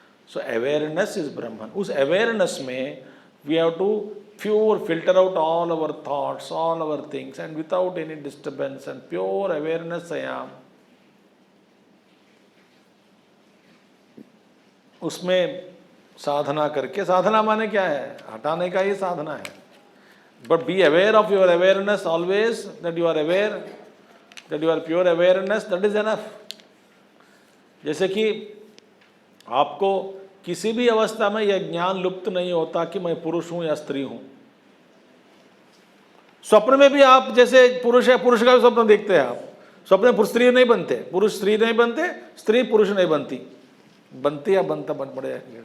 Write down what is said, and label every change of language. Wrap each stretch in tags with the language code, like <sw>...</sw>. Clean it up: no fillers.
<en>So awareness is Brahman.</en> <hi>उस awareness में</hi> <en>We have to pure filter out all our thoughts, all our things, and without any disturbance and pure awareness I am.</en> <hi>उसमें साधना करके, साधना माने क्या है? हटाने का ही साधना है।</hi> <en>But be aware of your awareness always, that you are aware, that you are pure awareness, that is enough.</en> <hi>जैसे कि आपको किसी भी अवस्था में यह ज्ञान लुप्त नहीं होता कि मैं पुरुष हूं या स्त्री हूं। स्वप्न में भी आप जैसे पुरुष है, पुरुष का भी स्वप्न देखते हैं आप। स्वप्न में स्त्री नहीं बनते, पुरुष स्त्री नहीं बनते, स्त्री पुरुष नहीं बनती, बनती या बनता बन पड़े।</hi>